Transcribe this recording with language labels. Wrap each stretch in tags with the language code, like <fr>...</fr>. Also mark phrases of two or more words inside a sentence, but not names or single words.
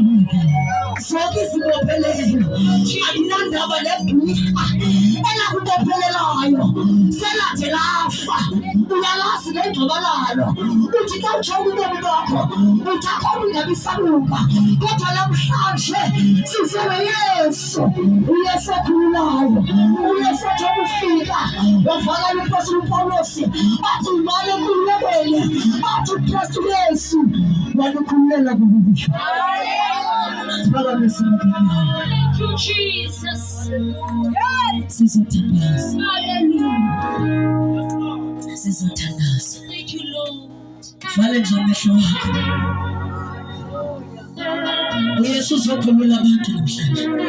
<xh>zonke izibophelelo akunandaba nebhika elakubophelelayo selade lafa uyalazi ngengxabalalo uthi xa ujonga ubomi bakho uthi akho ingabisaluka kodwa namhlanje sizele Yesu uYesu okhululayo uYesu othoba ufika wavakala uPostoli Pawulos athi imali enkululekweni athi uKristu Yesu walukhululela kubushwa.</xh> <en>Thank you, Jesus.</en> <xh>Sizothandaza. Hallelujah. Sizothandaza.</xh> <en>Thank you, Lord.</en> <xh>Vale nje amehlo wakho. uYesu uzokhulula abantu namhlanje.</xh>